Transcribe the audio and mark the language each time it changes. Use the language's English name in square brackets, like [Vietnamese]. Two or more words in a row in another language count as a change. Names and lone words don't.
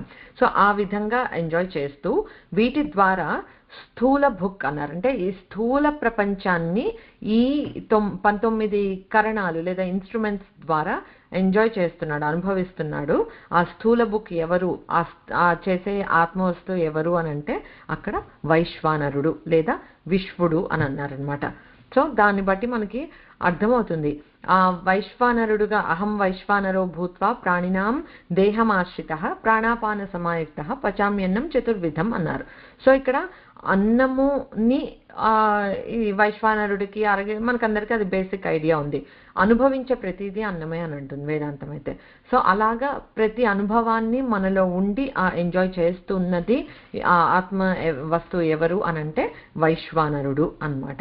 [Telugu] సో ఆ విధంగా ఎంజాయ్ చేస్తూ వీటి ద్వారా స్థూల భుక్ అన్నారంటే ఈ స్థూల ప్రపంచాన్ని ఈ 19 కరణాలు లేదా ఇన్స్ట్రుమెంట్స్ ద్వారా ఎంజాయ్ చేస్తున్నాడు, అనుభవిస్తున్నాడు. ఆ స్థూల బుక్ ఎవరు, ఆ చేసే ఆత్మవస్తువు ఎవరు అని అంటే అక్కడ వైశ్వానరుడు లేదా విశ్వడు అని అన్నారనమాట. సో దాన్ని బట్టి మనకి అర్థమవుతుంది. ఆ వైశ్వానరుడుగా [Sanskrit] అహం వైశ్వానరో భూత్వా ప్రాణినాం దేహమాశ్రిత ప్రాణాపాన సమాయుక్త పచామ్యన్నం చతుర్విధం [Telugu] అన్నారు. సో ఇక్కడ అన్నముని ఈ వైశ్వానరుడికి మనకందరికీ అది [English] basic idea [Telugu] ఉంది. అనుభవించే ప్రతిదీ అన్నమే అని అంటుంది వేదాంతం అయితే. సో అలాగా ప్రతి అనుభవాన్ని మనలో ఉండి ఆ ఎంజాయ్ చేస్తున్నది ఆ ఆత్మ వస్తువు ఎవరు అని అంటే వైశ్వానరుడు అన్నమాట.